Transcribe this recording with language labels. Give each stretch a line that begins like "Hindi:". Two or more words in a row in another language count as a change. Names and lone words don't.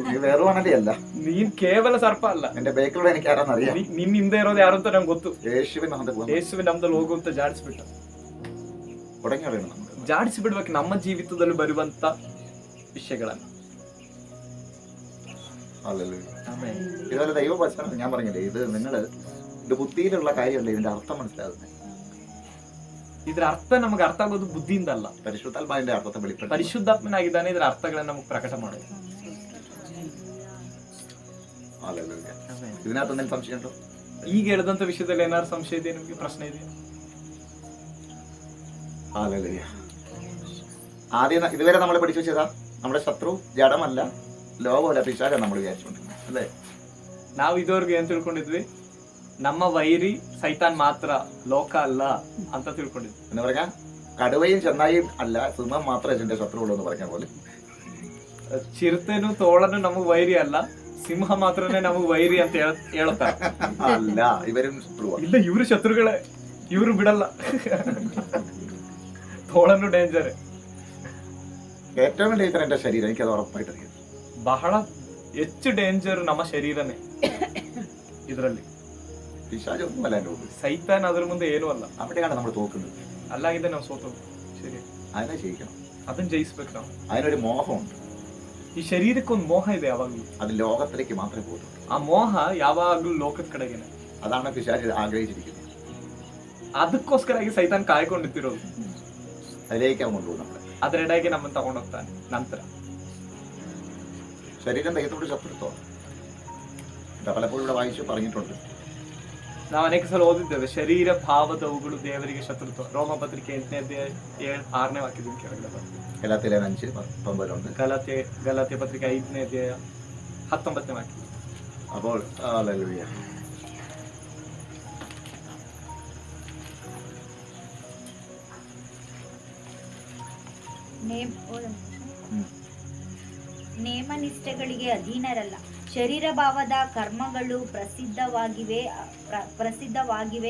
Kannada: ಅಲ್ಲ, ನೀನ್ ಕೇವಲ ಸರ್ಪ ಅಲ್ಲ.
Malayalam: എന്റെ ബേക്കിലൂടെ എനിക്ക് ആരാന്ന് അറിയാം.
Kannada: ನಿನ್ ಹಿಂದೆ ಇರೋದು ಯಾರು ಅಂತ ನಂಗೆ ಗೊತ್ತು. ಯೇಸುವಿನ ನಮ್ದಲ್ಲಿ ಹೋಗು ಅಂತ ಜಾಡಿಸ್ಬಿಟ್ಟ. ಜಾಡಿಸಿ ಬಿಡ್ಬೇಕು ನಮ್ಮ ಜೀವಿತದಲ್ಲಿ ಬರುವಂತ ವಿಷಯಗಳನ್ನ.
Malayalam: ഇതുപോലെ ദൈവവചനം ഞാൻ പറഞ്ഞില്ലേ, ഇത് നിങ്ങള് ഇത് ബുദ്ധിയിലുള്ള കാര്യമല്ല, ഇതിന്റെ അർത്ഥം മനസ്സിലാകുന്നത്.
Kannada: ಇದರ ಅರ್ಥ ನಮಗೆ ಅರ್ಥ ಆಗೋದು ಬುದ್ಧಿಯಿಂದ ಅಲ್ಲ,
Malayalam: പരിശുദ്ധാത്മന്റെ അർത്ഥത്തെ വെളിപ്പെടുത്തും.
Kannada: ಪರಿಶುದ್ಧಾತ್ಮನಾಗಿದ್ದಾನೆ ಇದರ ಅರ್ಥಗಳನ್ನು ನಮಗೆ ಪ್ರಕಟ ಮಾಡೋದು.
Malayalam: ഇതിനകത്ത് എന്തെങ്കിലും സംശയമുണ്ടോ?
Kannada: ಈಗ ಹೇಳಿದಂತ ವಿಷಯದಲ್ಲಿ ಏನಾದ್ರು ಸಂಶಯ ಇದೆ ನಿಮಗೆ? ಪ್ರಶ್ನೆ ಇದೆ?
Malayalam: ആദ്യം ഇതുവരെ നമ്മൾ പഠിച്ചു വെച്ചതാ നമ്മുടെ ശത്രു ജഡമല്ല, ലോകമല്ല, പിശാചാണ് നമ്മൾ വിചാരിച്ചുകൊണ്ടിരുന്നത് അല്ലേ?
Kannada: ನಾವು ಇದುವರೆಗೂ ಏನ್ ತಿಳ್ಕೊಂಡಿದ್ವಿ? ನಮ್ಮ ವೈರಿ ಸೈತಾನ್ ಮಾತ್ರ, ಲೋಕ ಅಲ್ಲ ಅಂತ ತಿಳ್ಕೊಂಡಿದ್ವಿ.
Malayalam: എന്ന് പറഞ്ഞാൽ കടുവയും ചെന്നായും അല്ല, സിംഹം മാത്രമേ എന്റെ ശത്രുള്ളൂ എന്ന് പറഞ്ഞ പോലെ.
Kannada: ಚಿರತೆನು ತೋಳನು ನಮಗ್ ವೈರಿ ಅಲ್ಲ, ಸಿಂಹ ಮಾತ್ರನೇ ನಮಗ್ ವೈರಿ ಅಂತ ಹೇಳ್ತಾರೆ.
Malayalam: അല്ല, ഇവരും ശത്രുവാ.
Kannada: ಇಲ್ಲ, ಇವ್ರು ಶತ್ರುಗಳೇ, ಇವ್ರು ಬಿಡಲ್ಲ. ತೋಳನು ಡೇಂಜರ್.
Malayalam: ഏറ്റവും വലിയ എന്റെ ശരീരം, എനിക്കത് ഉറപ്പായിട്ട് അറിയാം.
Kannada: ಬಹಳ ಹೆಚ್ಚು ಡೇಂಜರ್ ನಮ್ಮ ಶರೀರನೇ. ಇದರಲ್ಲಿ
Malayalam: പിശാചൊന്നുമല്ല എന്റെ മുമ്പിൽ.
Kannada: ಸೈತಾನ್ ಅದ್ರ ಮುಂದೆ ಏನೂ ಅಲ್ಲ.
Malayalam: അവിടെയാണ് നമ്മൾ തോക്കുന്നത്.
Kannada: ಅಲ್ಲಾಗಿದೆ ನಾವು ಸೋತೋದು.
Malayalam: ശരി, അതിനെ ജയിക്കണം.
Kannada: ಅದನ್ನ ಜಯಿಸ್ಬೇಕು ನಾವು.
Malayalam: അതിനൊരു മോഹമുണ്ട്.
Kannada: ಈ ಶರೀರಕ್ಕೊಂದು ಮೋಹ ಇದೆ ಯಾವಾಗ್ಲೂ.
Malayalam: അത് ലോകത്തിലേക്ക് മാത്രമേ പോകുള്ളൂ.
Kannada: ಆ ಮೋಹ ಯಾವಾಗ್ಲೂ ಲೋಕದ ಕಡೆಗೇನೆ.
Malayalam: അതാണ് പിശാച് ആഗ്രഹിച്ചിരിക്കുന്നത്.
Kannada: ಅದಕ್ಕೋಸ್ಕರಾಗಿ ಸೈತಾನ್ ಕಾಯ್ಕೊಂಡಿತ್ತಿರೋದು.
Malayalam: അതിലേക്കാണ് കൊണ്ടുപോകും നമ്മളെ.
Kannada: ಅದರೆಡೆಗೆ ನಮ್ಮನ್ನು ತಗೊಂಡೋಗ್ತಾನೆ. ನಂತರ
Malayalam: ശരീരം ദൈവത്തോട് ശത്രുത്വം പലപ്പോഴും ഇവിടെ വായിച്ചു പറഞ്ഞിട്ടുണ്ട്.
Kannada: ನಾವು ಅನೇಕ ಸಲ ಓದಿದ್ದೇವೆ, ಶರೀರ ಭಾವದವುಗಳು ದೇವರಿಗೆ ಶತ್ರುತ್ವ. ರೋಮ ಪತ್ರಿಕೆ 8ನೇ ಅಧ್ಯಾಯ 6ನೇ ವಾಕ್ಯದಿಂದ ಕೆಳಗಡೆ ಬರ್ತದೆ.
Malayalam: ഗലാത്യയിലെ 5:19
Kannada: ಗಲಾತ್ಯ ಪತ್ರಿಕೆ 5ನೇ ಅಧ್ಯಾಯ 19ನೇ ವಾಕ್ಯ.
Malayalam: അപ്പോൾ ഹല്ലേലൂയ.
Kannada: ನೇಮನಿಷ್ಠೆಗಳಿಗೆ ಅಧೀನರಲ್ಲ. ಶರೀರ ಭಾವದ ಕರ್ಮಗಳು ಪ್ರಸಿದ್ಧವಾಗಿವೆ.